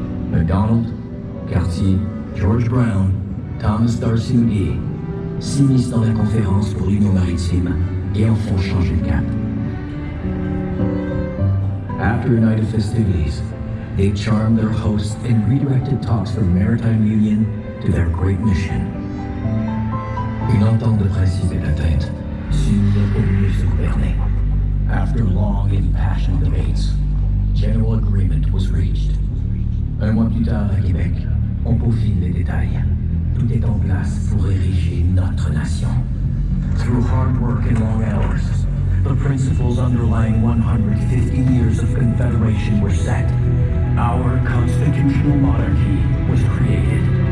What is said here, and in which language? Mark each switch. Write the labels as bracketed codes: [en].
[fr] MacDonald, Cartier, George Brown, Thomas D'Arcy McGee s'immiscent dans la conférence pour l'Union maritime et en font changer le cap. [en] After united festivities, they charmed their hosts and redirected talks from maritime union to their great mission. [fr] Une entente de principe est atteinte, s'unir pour mieux se gouverner. [en] After long impassioned debates, general agreement was reached. [fr] Un mois plus tard à Québec, on peaufine les détails. Tout est en place pour ériger notre nation. [en] Through hard work and long hours, the principles underlying 150 years of confederation were set. Our constitutional monarchy was created.